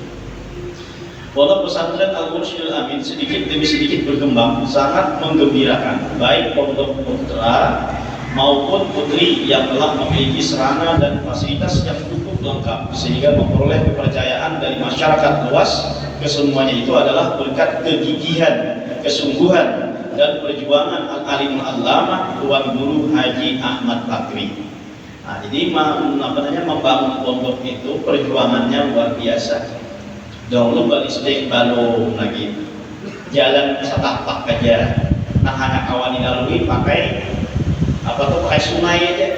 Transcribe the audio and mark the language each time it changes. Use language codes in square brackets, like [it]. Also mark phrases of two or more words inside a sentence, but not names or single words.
[id] Pondok Pesantren Al-Mursyidul Amin sedikit demi sedikit berkembang, sangat menggembirakan, baik pondok putra maupun putri yang telah memiliki sarana dan fasilitas yang cukup lengkap, sehingga memperoleh kepercayaan dari masyarakat luas. Kesemuanya itu adalah berkat kegigihan, kesungguhan, dan perjuangan [ar] العالم العلامة [id] Tuan Guru Haji Ahmad Bakri. Nah, jadi membangun pondok itu perjuangannya luar biasa. Dahulu balistik balong lagi, jalan setapak aja. Nah, hanya kawan dilalui pakai pakai sungai aja.